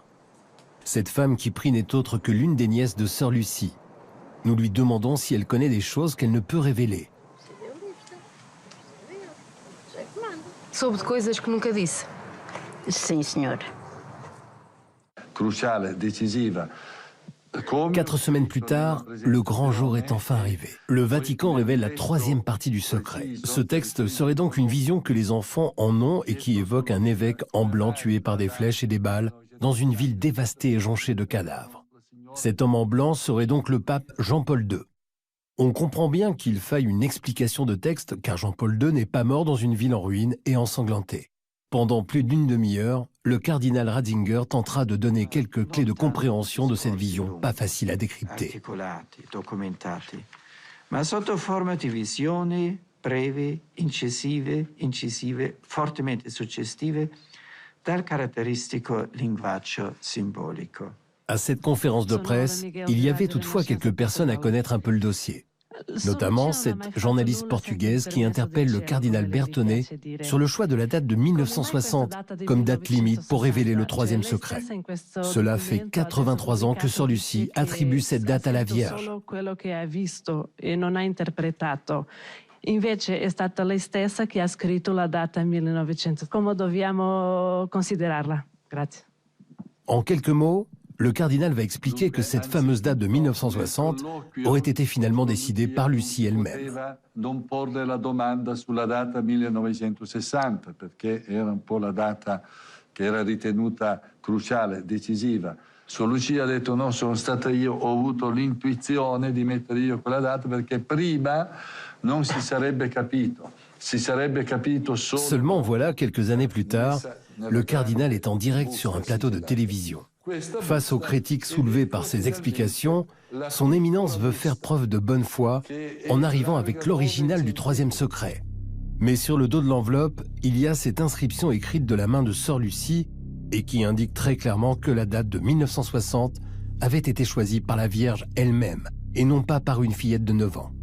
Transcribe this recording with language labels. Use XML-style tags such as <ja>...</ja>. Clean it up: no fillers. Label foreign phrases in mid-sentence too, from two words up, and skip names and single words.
<fr>Cette femme qui prie n'est autre que l'une des nièces de Sœur Lucie. Nous lui demandons si elle connaît des choses qu'elle ne peut révéler.</fr> <pt>Soube de coisas que nunca disse? Sim, senhor.</pt> <it>Cruciale, decisiva,</it> <fr>4 semaines plus tard, le grand jour est enfin arrivé. Le Vatican révèle la 3e partie du secret. Ce texte serait donc une vision que les enfants en ont et qui évoque un évêque en blanc tué par des flèches et des balles dans une ville dévastée et jonchée de cadavres. Cet homme en blanc serait donc le pape Jean-Paul II. On comprend bien qu'il faille une explication de texte car Jean-Paul II n'est pas mort dans une ville en ruine et ensanglantée. Pendant plus d'une demi-heure, le cardinal Ratzinger tentera de donner quelques clés de compréhension de cette vision pas facile à décrypter.</fr> <it>Articolati, documentati, ma sotto forma di visioni brevi, incisive, fortemente suggestive, dal caratteristico linguaggio simbolico.</it> <fr>À cette conférence de presse, il y avait toutefois quelques personnes à connaître un peu le dossier. Notamment cette journaliste portugaise qui interpelle le cardinal Bertonnet sur le choix de la date de 1960 comme date limite pour révéler le 3e secret. Cela fait 83 ans que Sœur Lucie attribue cette date à la Vierge.</fr> <it>Invece è stata lei stessa che ha scritto la data 1900. Come dobbiamo considerarla? Grazie.</it> <fr>En quelques mots, le cardinal va expliquer que cette fameuse date de 1960 aurait été finalement décidée par Lucie elle-même.</fr> <it>Non porre la domanda sulla data 1960, perché era un po' la data che era ritenuta cruciale, decisiva. Sor Lucia ha detto no, sono stata io, ho avuto l'intuizione di mettere io quella data perché prima non si sarebbe capito. Si sarebbe capito solo...</it> <fr>Seulement voilà, quelques années plus tard, le cardinal est en direct sur un plateau de télévision. Face aux critiques soulevées par ses explications, son éminence veut faire preuve de bonne foi en arrivant avec l'original du 3e secret. Mais sur le dos de l'enveloppe, il y a cette inscription écrite de la main de Sœur Lucie et qui indique très clairement que la date de 1960 avait été choisie par la Vierge elle-même et non pas par une fillette de 9 ans.</fr>